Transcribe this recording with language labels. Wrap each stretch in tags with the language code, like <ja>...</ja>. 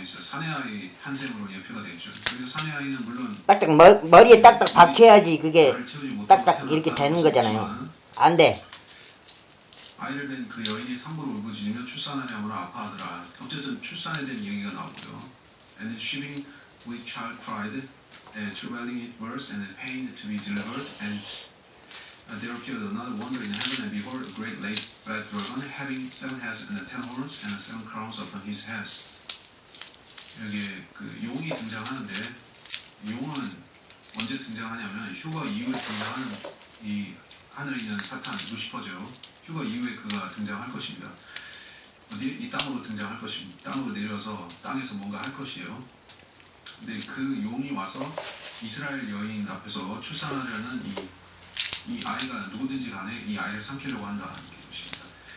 <ko>사내아이 탄생으로 예표가 되죠. 그래서 사내아이는 물론 딱딱 머리에 딱딱 박혀야지 그게 딱딱 이렇게 되는 거잖아요. 안 돼. 아이를 낳은 그 여인이 산모를 울부짖으며 출산하려므로 아파하더라. 어쨌든 출산에 대한 얘기가 나오고요.</ko> <en>And she with child cried, travailing in birth and pain to be delivered, and there appeared another wonder in heaven, and behold, a great black dragon, having 7 heads and 10 horns, and 7 crowns upon his heads.</en> <ko>여기에 그 용이 등장하는데, 용은 언제 등장하냐면 휴거 이후에 등장하는 이 하늘에 있는 사탄 루시퍼죠. 휴거 이후에 그가 등장할 것입니다. 이 땅으로 등장할 것입니다. 땅으로 내려서 땅에서 뭔가 할 것이에요. 근데 그 용이 와서 이스라엘 여인 앞에서 출산하려는 이 아이가 누구든지 간에 이 아이를 삼키려고 한다는 것입니다.</ko>